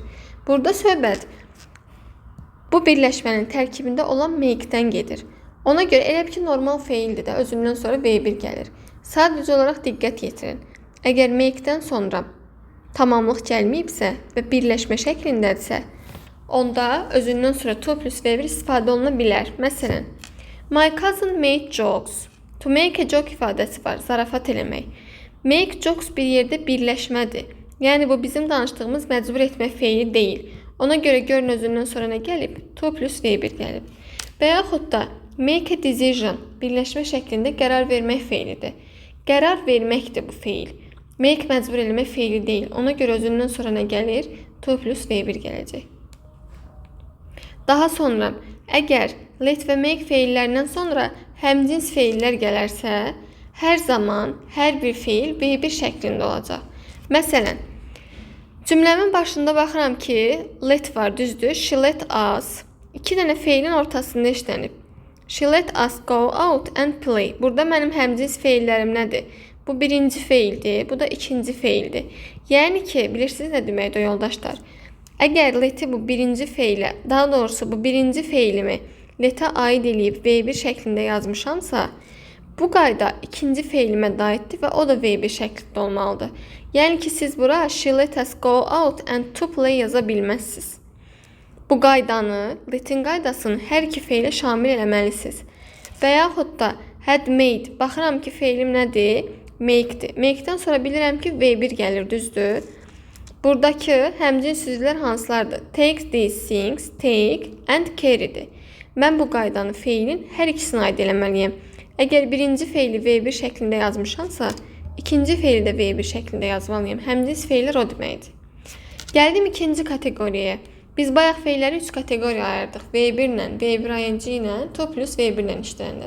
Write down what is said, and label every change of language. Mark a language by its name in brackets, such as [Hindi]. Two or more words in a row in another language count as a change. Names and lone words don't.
[Azerbaijani] Burada söhbət bu birləşmənin tərkibində olan make-dən gedir. Ona görə elə ki normal feildir də özündən sonra V1 gəlir. Sadəcə olaraq diqqət yetirin. Əgər make-dən sonra tamamlıq gəlməyibsə və birləşmə şəklindədirsə, onda özündən sonra [English] to plus V1 [Azerbaijani] istifadə oluna bilər. Məsələn, [English] my cousin made jokes. To make a joke [Azerbaijani] ifadəsi var, zarafat eləmək. [English] Make jokes [Azerbaijani] bir yerdə birləşmədir. Yəni bu bizim danışdığımız məcbur etmək feili deyil. Ona görə görün özündən sonra nə gəlib? [English] To plus V1 [Azerbaijani] gəlib. Və yaxud da [English] make a decision [Azerbaijani] birləşmə şəklində qərar vermək feilidir. Qərar verməkdir bu feil. Make məcbur eləmək feili deyil. Ona görə özündən sonra nə gəlir? [English] To plus V1 [Azerbaijani] gələcək. Daha sonra, əgər let və make feillərindən sonra həmcins feillər gələrsə, hər zaman hər bir feil V1 şəklində olacaq. Məsələn, cümləmin başında baxıram ki, let var, düzdür. [English] She let us. [Azerbaijani] 2 dənə feilin ortasında işlənib. [English] She let us go out and play. [Azerbaijani] Burada mənim həmcins feillərim nədir? Bu birinci feildir, bu da ikinci feildir. Yəni ki, bilirsiniz nə deməkdir yoldaşlar? Əgər leti bu birinci feilə, daha doğrusu bu birinci feilimi letə aid eləyib V1 şəklində yazmışamsa, bu qayda ikinci feilimə də aiddir və o da V1 şəklində olmalıdır. Yəni ki, siz bura [English] she let us go out and to play [Azerbaijani] yaza bilməzsiniz. Bu qaydanı, letin qaydasını hər iki feilə şamil eləməlisiniz. Və yaxud da [English] had made, [Azerbaijani] baxıram ki, feilim nədir? Make-dir. Make-dən sonra bilirəm ki, V1 gəlir, düzdür. Buradakı həmcins sözlər hansılardır? [English] Take these things, take and carry'dir. [Azerbaijani] Mən bu qaydanı feilin hər ikisini aid eləməliyəm. Əgər birinci feili V1 şəklində yazmışamsa, ikinci feili də V1 şəklində yazmalıyım. Həmcins feillər o deməkdir. Gəldim ikinci kateqoriyaya. Biz bayaq feilləri 3 kateqoriya ayırdıq. V1 ilə, V1 ING ilə, to plus V1 ilə işlənir.